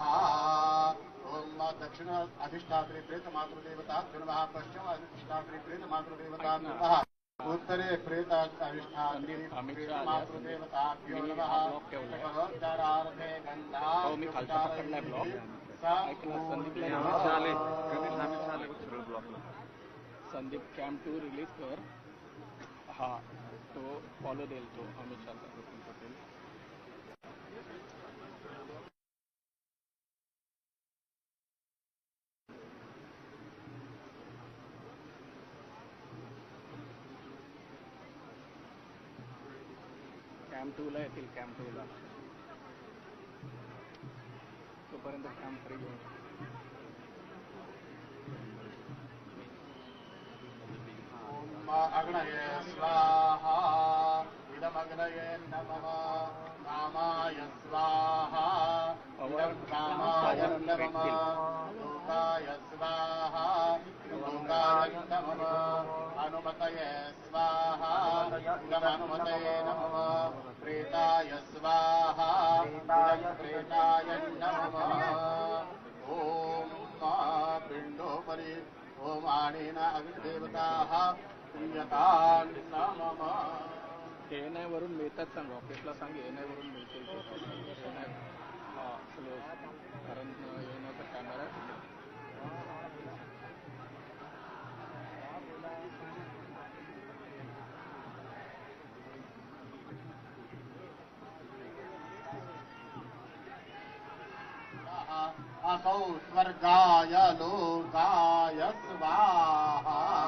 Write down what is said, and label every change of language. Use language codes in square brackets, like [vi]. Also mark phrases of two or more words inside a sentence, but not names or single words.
[sa] ओम दक्षिण अधिष्ठात्री प्रेत मातृदेवताभ्यो नमः. पश्चिम अधिष्ठात्री प्रेत मातृदेवताभ्यो नमः. उत्तरे प्रेताधिष्ठात्री प्रेत मातृदेवताभ्यो नमः. सकलोच्चारार्थे गन्धाभ्युपचारैः [mr] संदीप कॅम्प 2 रिलीज कर. हा तो फॉलो देईल तो अमित शाह. कॅम्प 2 ला येतील. कॅम्प 2 ला तोपर्यंत कॅम्प 3 घेऊन [sa] अग्नये स्वाहा इदमग्नये नमः. कामाय स्वाहा इदं कामाय नमः. लोकाय स्वाहा लोकाय नमः. अनुमतये स्वाहा इदमनुमतये नमः. प्रेताय स्वाहा इदं प्रेताय नमः. ओम पिंडोपरि ओम आणेन अग्निदेवताः प्रियतान् नमः. [mr] एएनआय वरून मिळतात सांग. ऑफिसला सांग एएनआय वरून मिळतील. एएनआय हा स्लो कारण एएनआयचा कॅमेरा [sa] असौ स्वर्गाय लोकाय स्वाहा.